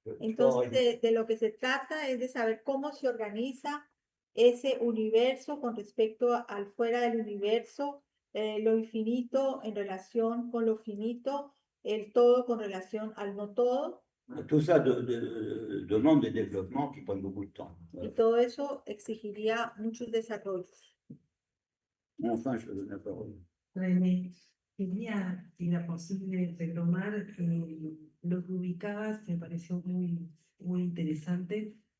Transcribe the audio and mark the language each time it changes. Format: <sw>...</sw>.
<es>Entonces, de lo que se trata es de saber cómo se organiza ese universo con respecto al fuera del universo, lo infinito en relación con lo finito, el todo con relación al no todo.</es> <fr>Tout ça demande des développements qui prennent beaucoup de temps.</fr> <es>Y todo eso exigiría muchos desarrollos.</es> <fr>Enfin, je te donne la parole.</fr> <es>René, quería, si era posible, retomar lo que ubicabas, me pareció muy interesante.</es>